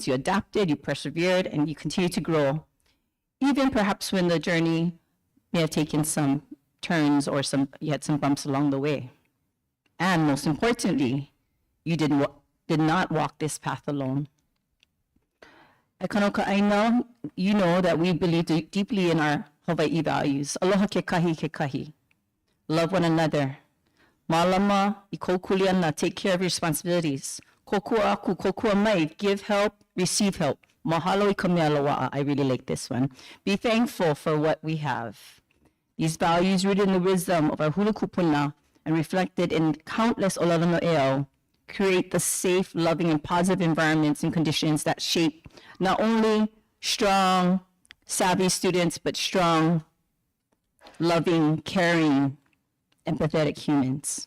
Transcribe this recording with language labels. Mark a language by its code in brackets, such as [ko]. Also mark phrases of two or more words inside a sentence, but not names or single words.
[en] You adapted, you persevered, and you continue to grow, even perhaps when the journey may have taken some turns or you had some bumps along the way. And most importantly, you did not walk this path alone. At Kanu ʻāina, you know that we believe deeply in our Hawaii values. [haw] Aloha ke kahi. [en] Love one another. [haw] Malama I kou kuleana, [en] take care of your responsibilities. [haw] Kokua aku, kokua mai, [en] give help, receive help. [haw] Mahalo I ka mea loa'a. [en] I really like this one. Be thankful for what we have. These values rooted in the wisdom of our [haw] hula kupuna [en] and reflected in countless [haw] olelo eo [en] create the safe, loving, and positive environments and conditions that shape not only strong, savvy students, but strong, loving, caring, empathetic humans.